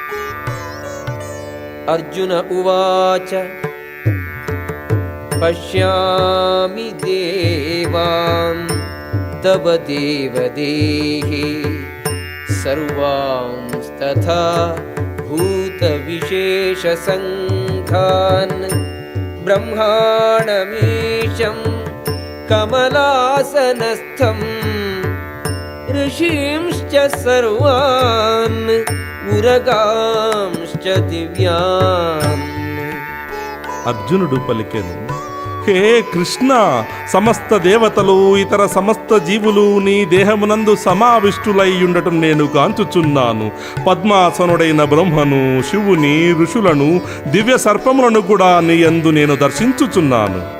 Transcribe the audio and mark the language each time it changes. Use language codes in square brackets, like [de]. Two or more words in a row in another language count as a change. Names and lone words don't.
[sa] అర్జున ఉవాచ పశ్యామి దేవాన్ తవ దేవదేహే సర్వాంస్తథా భూత విశేష సంఘ लोकान् ब्रह्माणमीशं कमलासनस्थम् ऋषींश्च सर्वान् उरगांश्च दिव्यान्. [te] అర్జునుడు పలికెను, హే కృష్ణ, సమస్త దేవతలు ఇతర సమస్త జీవులు నీ దేహమునందు సమావిష్టులై ఉండటం నేను కాంచుచున్నాను. పద్మాసనుడైన బ్రహ్మను, శివుని, ఋషులను, దివ్య సర్పములను కూడా నీ యందు నేను దర్శించుచున్నాను.